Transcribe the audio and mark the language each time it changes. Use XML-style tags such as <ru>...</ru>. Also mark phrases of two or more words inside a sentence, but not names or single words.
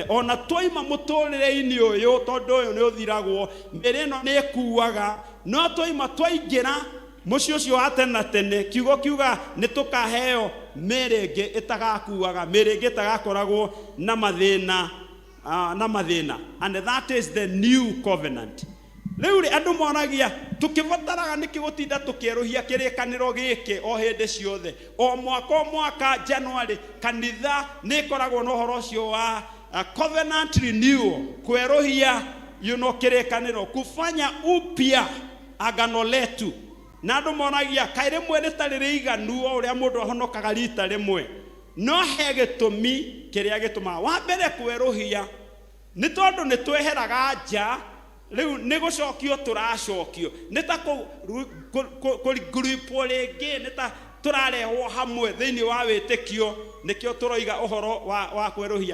<ki>Ona twaima mũtũrĩre-inĩ ũyũ, tondũ ũyũ nĩ ũthiragwo, mĩrĩ ĩno nĩ ĩkuaga, no twaima twaingĩra mũciĩ ũcio wa tene na tene, kiugo kiuga nĩ tũkaheo mĩrĩ ĩngĩ ĩtagakuaga, mĩrĩ ĩngĩ ĩtagakoragwo na mathĩna.</ki> <en>And that is the new covenant.</en> <ki>Rĩu andũ monagia tũkĩbataraga nĩkĩ gũtinda tũkĩerũhia kĩrĩkanĩro gĩkĩ o hĩndĩ ciothe. O mwaka January kanitha nĩ ĩkoragwo na ũhoro ũcio wa</ki> <en>covenant renewal,</en> <ki>kwerũhia kĩrĩkanĩro,</ki> <sw>kufanya upya agano letu.</sw> <ki>Na andũ monagia kaĩ rĩmwe rĩtarĩ rĩiganu o ũrĩa mũndũ ahonokaga rita rĩmwe. No he gĩtũmi kĩrĩa gĩtũmaga. Wa mbere kwerũhia nĩ tondũ nĩ tweheraga nja, rĩu nĩ gũcokio tũracokio, nĩ ta kũriguripwo rĩngĩ, nĩ ta tũrarehwo hamwe thĩinĩ wa wĩtĩkio, nĩkĩo tũroiga ũhoro wa kwerũhia.</ki>